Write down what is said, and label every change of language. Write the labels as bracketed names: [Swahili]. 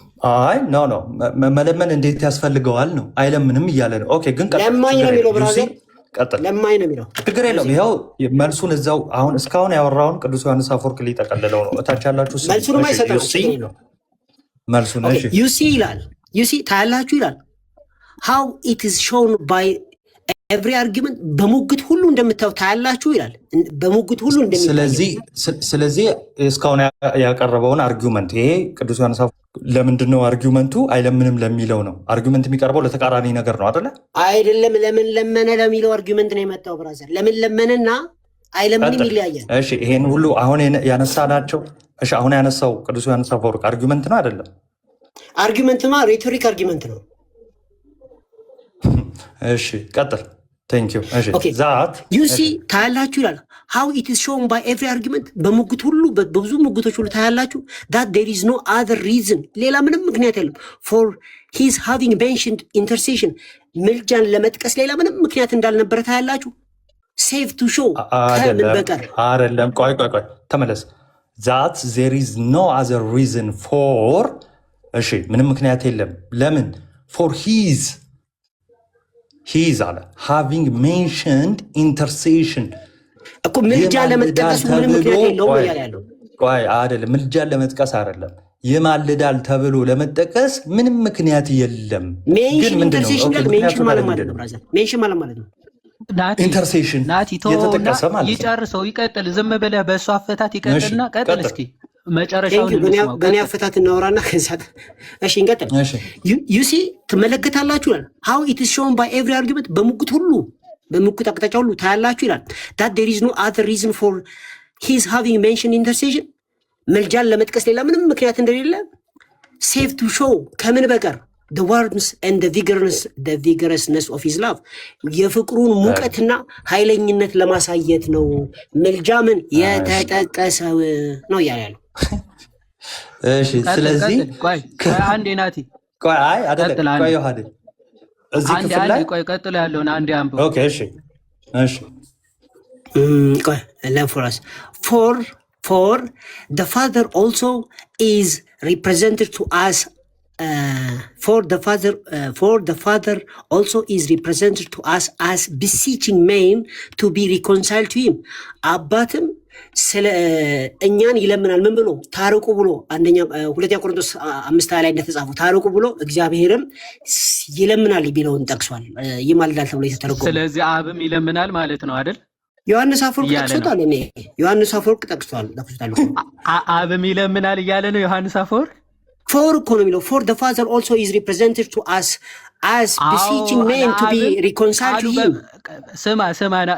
[Amharic] አይ ኖ መለመን እንዴት ያስፈልገዋል ነው አይለምንም እያለ ነው። ኦኬ ግን ለማኝ ነው የሚለው ብራዘር ለማኝ ነው የሚለው ችግር የለውም። ይኸው መልሱን እዛው አሁን እስካሁን ያወራውን ቅዱስ ዮሐንስ አፈወርቅ ሊጠቀልለው ነው። እታች ያላችሁ መልሱን ማይሰጠው መልሱን እሺ [English] you see [Amharic] ይላል you see ታያላችሁ ይላል [English] how it is shown by every argument [Amharic] በሙግት ሁሉ እንደምታዩ ታያላችሁ ይላል በሙግት ሁሉ ስለዚህ እስካሁን ያቀረበውን አርጊውመንት ይሄ ቅዱስ ዮሐንስ ለምንድን ነው አርጊውመንቱ አይለምንም ለሚለው ነው። አርጊውመንት የሚቀርበው ለተቃራኒ ነገር ነው አይደለ? አይደለም ለምን ለመነ ለሚለው አርጊውመንት ነው የመጣው ብራዘር። ለምን ለመነና አይለምንም ይለያያል። እሺ ይሄን ሁሉ አሁን ያነሳናቸው እሺ አሁን ያነሳው ቅዱስ ዮሐንስ አፈወርቅ አርጊውመንት ነው አይደለም? አርጊውመንትማ ሬቶሪክ አርጊውመንት ነው። እሺ ቀጥል። [English] Thank you. Okay. That you see [Amharic] ታያላችሁ ይላል [English] how it is shown by every argument [Amharic] በሙግት ሁሉ በብዙ ሙግቶች ሁሉ ታያላችሁ [English] that there is no other reason [Amharic] ሌላ ምንም ምክንያት የለም [English] for his having mentioned intercession [Amharic] ምልጃን ለመጥቀስ ሌላ ምንም ምክንያት እንዳልነበረ ታያላችሁ [English] save to show [Amharic] ከምን በቀር አይደለም። ቆይ ተመለስ [English] that there is no other reason for [Amharic] እሺ ምንም ምክንያት የለም ለምን [English] for his [Amharic] አለ [English] having mentioned intercession [Amharic] እኮ ምልጃ ለመጥቀስ ምንም ምክንያት የለውም እያለ ያለው ቆይ አይደለም ምልጃ ለመጥቀስ አይደለም ይማልዳል ተብሎ ለመጥቀስ ምንም ምክንያት የለም። ግን ኢንተርሴሽን ጋር ሜንሽን ማለት ነው ብራዘር ሜንሽን ማለት ነው ኢንተርሴሽን የተጠቀሰ ማለት ነው። ይጨርሰው ይቀጥል። ዝም ብለህ በእሱ አፈታት ይቀጥልና ቀጥል እስኪ መጨረሻውን ገና አፈታት እናወራና ከዛት እሺ እንቀጥል። [English] you see [Amharic] ትመለከታላችሁ ይላል [English] how it is shown by every argument [Amharic] በሙግት ሁሉ በሙግት አቅጣጫ ሁሉ ታያላችሁ ይላል [English] that there is no other reason for his having mentioned intercession [Amharic] መልጃን ለመጥቀስ ሌላ ምንም ምክንያት እንደሌለ [English] save to show [Amharic] ከምን በቀር [English] the warmth and the vigorousness of his love [Amharic] የፍቅሩን ሙቀትና ኃይለኝነት ለማሳየት ነው መልጃ ምን የተጠቀሰው ነው ያለው። እሺ ስለዚህ ቆይ አንዴ ናቲ ቆይ አይደለም ቆይ ዮሐድ እዚህ ክፍል ላይ ቆይ ቀጥሎ ያለውን አንዴ አንብብ። ኦኬ እሺ ቆይ ለፎራስ [English] for the father also is represented to us for the father also is represented to us as beseeching men to be reconciled to him [Amharic] አባትም ስለ እኛን ይለምናል ምን ብሎ ታርቁ ብሎ ሁለተኛ ቆሮንቶስ 5 ላይ እንደተጻፈው ታርቁ ብሎ እግዚአብሔርም ይለምናል ቢለውን ጠቅሷል። ይማልዳል ተብሎ የተተረጎመ ስለዚህ አብም ይለምናል ማለት ነው አይደል? ዮሐንስ አፈወርቅ ጠቅሷል። ዮሐንስ አፈወርቅ ጠቅሷል። አብም ይለምናል እያለ ነው ዮሐንስ አፈወርቅ። [English] for [Amharic] እኮ ነው የሚለው [English] for the father also is represented to us as beseeching men to be reconciled to him።